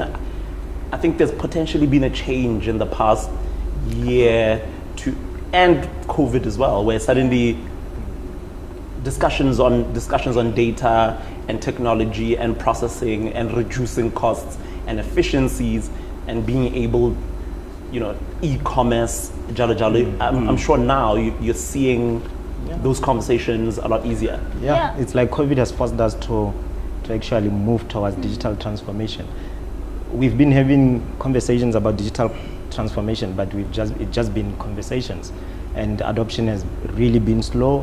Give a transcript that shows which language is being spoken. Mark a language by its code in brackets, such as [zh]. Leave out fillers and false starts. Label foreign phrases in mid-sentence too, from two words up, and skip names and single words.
[en] I think there's potentially been a change in the past year and COVID as well, where suddenly discussions on data and technology and processing and reducing costs and efficiencies and being able, [tn] e-commerce, jalo jalo. [en] I'm sure now you're seeing those conversations a lot easier. Yeah. It's like COVID has forced us to actually move towards digital transformation. We've been having conversations about digital transformation, but it's just been conversations, and adoption has really been slow.